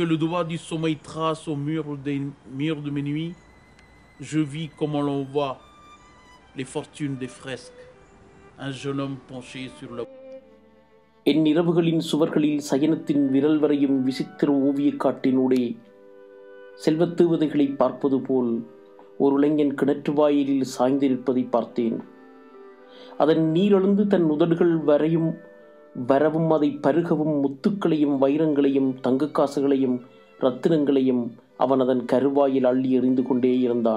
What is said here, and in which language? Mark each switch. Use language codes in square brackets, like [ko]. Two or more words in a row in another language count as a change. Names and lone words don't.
[fr] le doigt du sommeil trace au mur de mes nuits, je vis comme on l'on voit les fortunes des fresques, un jeune homme penché sur la... [ta] என் இரவுகளின் சுவர்களில் சயனத்தின் விரல் வரையும் விசித்திர ஓவியக் காட்டினூடே செல்வத்தேவதைகளை பார்ப்பது போல் ஒரு இளைஞன் கிணற்று வாயிலில் சாய்ந்திருப்பதை பார்த்தேன். அதன் நீரெழுந்து தன் உதடுகள் வரவும் அதை பருகவும் முத்துக்களையும் வைரங்களையும் தங்கக்காசுகளையும் இரத்தினங்களையும் அவன் அதன் கருவாயில் அள்ளி எறிந்து கொண்டே இருந்தான்.